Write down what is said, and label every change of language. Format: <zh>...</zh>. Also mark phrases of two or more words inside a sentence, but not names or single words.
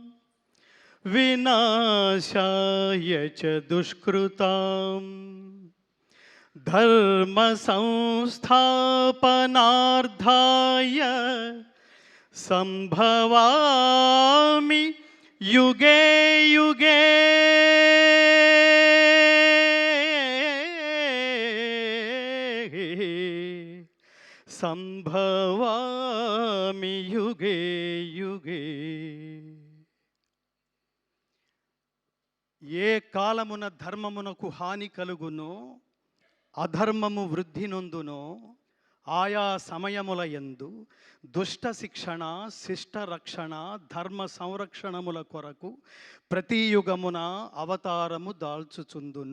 <sa>विनाशाय च दुष्कृतां धर्म संस्थापनार्थाय संभवामि युगे युगे। संभवामि युगे युगे।</sa> <te>ఏ కాలమున ధర్మమునకు హాని కలుగునో అధర్మము వృద్ధి నొందునో ఆయా సమయముల యందు దుష్ట శిక్షణ శిష్ట రక్షణ ధర్మ సంరక్షణముల కొరకు ప్రతి యుగమున అవతారము దాల్చుచుందును.</te>